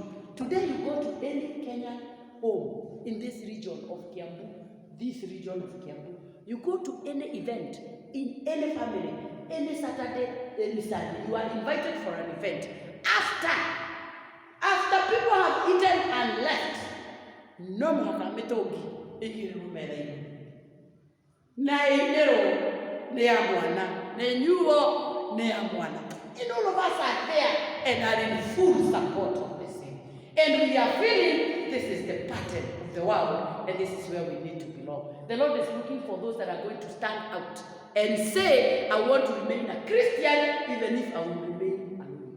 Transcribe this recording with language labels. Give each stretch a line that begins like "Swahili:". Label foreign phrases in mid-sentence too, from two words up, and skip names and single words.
English: Today you go to any Kenyan home in this region of Kiambu, you go to any event, in any family, any Saturday, any Sunday, you are invited for an event. After people have eaten and left,
Kikuyu: no makametogi igirumela na inero ne amwana ne nyuo ne amwana.
English: And all of us are there and are in full support of the same. And we are feeling this is the pattern of the world and this is where we need to belong. The Lord is looking for those that are going to stand out and say, I want to remain a Christian even if I will remain alone.